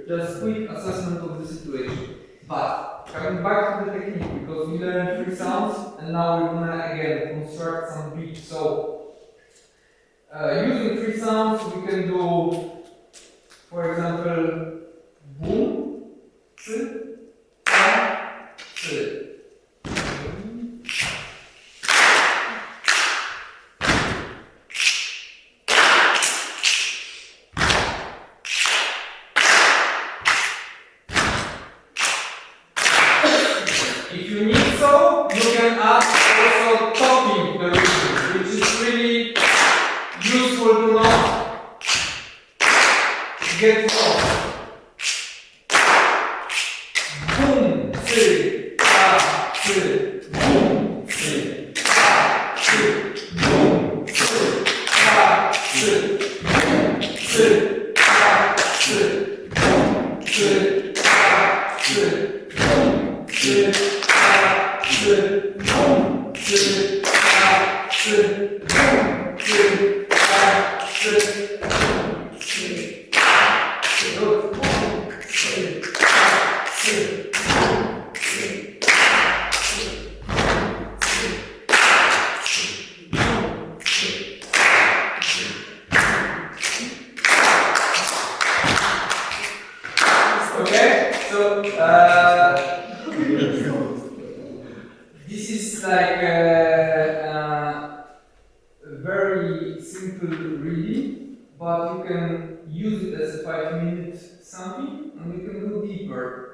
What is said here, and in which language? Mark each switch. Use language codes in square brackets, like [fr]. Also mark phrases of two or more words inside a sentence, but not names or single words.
[en] Just quick assessment of the situation. But coming back to the technique, because we learned 3 sounds, and now we're gonna again construct some beats. So, using 3 sounds, we can do, for example, boom, tsi, ta, tsi. If you need so, you can add also talking the rhythm, which is really useful to not get lost. Boom, tsi, ta, tsi, boom, tsi, ta, tsi, boom, tsi, ta, tsi, boom, tsi, ta, tsi, boom, tsi, ta, tsi, boom, tsi. boom, cy, ka, cy, boom, cy, ka, cy, boom, cy, good, boom, cy, ka, cy, boom, cy. Okay, so this is like a very simple reading, but you can use it as a 5-minute something, and we can go deeper.